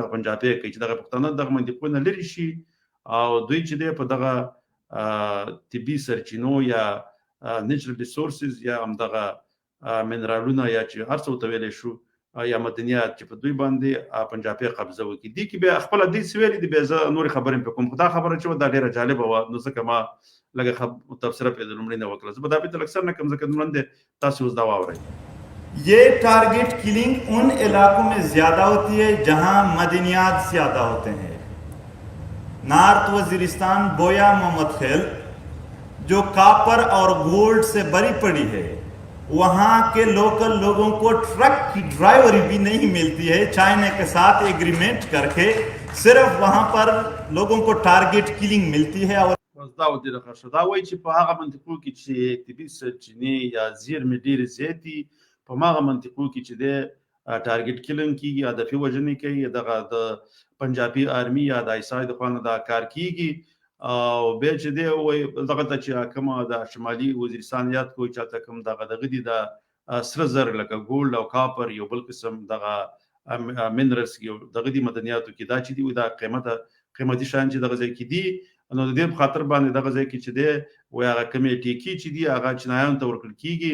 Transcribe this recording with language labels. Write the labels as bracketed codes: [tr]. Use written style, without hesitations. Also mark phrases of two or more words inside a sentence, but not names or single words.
[ps] دغه پنجابی کوي چې دغه پښتانه دغه منطقو نه لرې شي او دوی چې دی په دغه طبي سرچینو یا [en] natural resources [ps] یا همدغه منرالونه یا چې هر څه ورته ویلی شو یا مدنیات چې په دوی باندې پنجابی قبضه وکړي. دې کې بیا خپله دې څه ویلي دي، بیا زه نورې خبرې هم پرې کوم. خو دا خبره چې وه دا ډېره جالبه وه، نو ځکه ما لږه تبصره پرې د لومړي نه وکړه. زه به دا بیرته لږ سر نه کړم، ځکه نن دی تاسې اوس دا واورئ. [ur] یہ [en] target killing [ur] ان علاقوں میں زیادہ ہوتی ہے جہاں معدنیات زیادہ ہوتے ہیں. نارتھ وزیرستان بویا محمد خیل جو کاپر اور گولڈ سے بھری پڑی ہے، وہاں کے لوکل لوگوں کو ٹرک کی ڈرائیوری بھی نہیں ملتی ہے. چائنا کے ساتھ ایگریمنٹ کرکے صرف وہاں پر لوگوں کو [en] target killing [ur] ملتی ہے. اور [ps] دا وایي چې په هغه منطقو کې چې طبي سرچینې یا زیرمې ډېرې زیات دي، په هماغه منطقو کې چې دی [en] target killing [ps] کېږي، هدفي وژنې کوي، دغه د پنجابي آرمي یا د آیسای د خوا نه دا کار کېږي. او بیا چې دی وایي دغه ته چې کومه د شمالي وزیرستان یاد کوي چې هلته کوم دغه دي د سره زر لکه ګولډ او کاپر یو بل قسم دغه منرلز یو دغه دي مدنیاتو کې، دا چې دي دا قیمتي شیان چې دغه ځای کې دي، نو د دې په خاطر باندې دغه ځای کې چې دی وایي هغه کومې ټیکې چې دي هغه چینایانو ته ورکړل کېږي.